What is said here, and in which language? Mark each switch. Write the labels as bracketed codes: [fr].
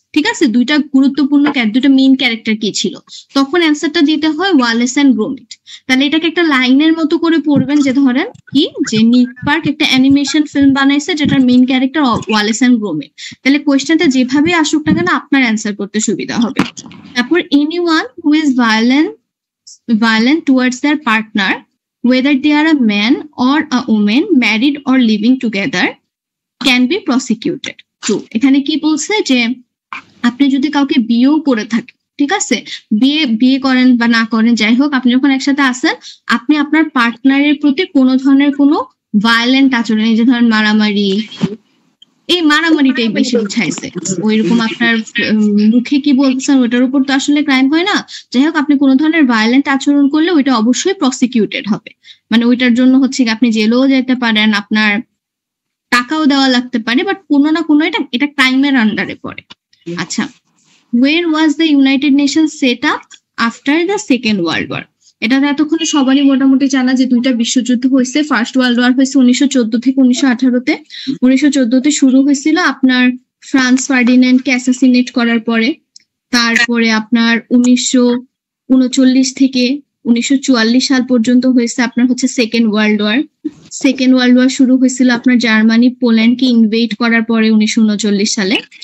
[bn] ঠিক আছে, দুইটা মেইন ক্যারেক্টার কি ছিল, তখন অ্যান্সারটা দিতে হয় ওয়ালেস এন্ড গ্রোমিট। তাহলে এটাকে একটা লাইনের মতো করে পড়বেন, যে ধরেন কি যে নিক পার্ক একটা অ্যানিমেশন ফিল্ম বানাইছে যেটার মেইন ক্যারেক্টার ওয়ালেস এন্ড গ্রোমিট। তাহলে কোয়েশ্চেনটা যেভাবে আসুক না কেন আপনার অ্যান্সার করতে সুবিধা হবে। তারপর [en] Anyone who is violent towards their partner, whether they are a man or a woman, married or living together, can be prosecuted. [bn] তো এখানে কি বলছে যে আপনি যদি কাউকে বিয়েও করে থাকেন, ঠিক আছে, বিয়ে করেন বা না করেন, যাই হোক, আপনি যখন একসাথে আসেন, আপনি আপনার পার্টনারের প্রতি কোনো ধরনের কোনো ভায়োলেন্ট আচরণ, এই যে ধরেন মারামারি, এই মারামারিটাই বেশি বুঝাইছে, ওইরকম আপনার মুখে কি বলতেছেন ওইটার উপর তো আসলে ক্রাইম হয় না। যাই হোক, আপনি কোনো ধরনের ভায়োলেন্ট আচরণ করলে ওইটা অবশ্যই প্রসিকিউটেড হবে, মানে ওইটার জন্য হচ্ছে আপনি জেলেও যেতে পারেন, আপনার টাকাও দেওয়া লাগতে পারে, বাট কোনো না কোনো এটা ক্রাইমের আন্ডারে পড়ে। আচ্ছা, [en] where was the United Nations set up after the Second World War? [bn] এটা এতক্ষণে সবারই মোটামুটি জানা যে 2টা বিশ্বযুদ্ধ হয়েছে। ফার্স্ট ওয়ার্ল্ড ওয়ার হয়েছে 1914 থেকে 1918-তে। 1914-তে শুরু হয়েছিল আপনার ফ্রান্স ফার্ডিন্যান্ডকে অ্যাসাসিনেট করার পরে। তারপরে আপনার 1939 থেকে 1944 সাল পর্যন্ত হয়েছে আপনার হচ্ছে সেকেন্ড ওয়ার্ল্ড ওয়ার শুরু হয়েছিল আপনার জার্মানি পোল্যান্ডকে ইনভেড করার পরে 1939 সালে।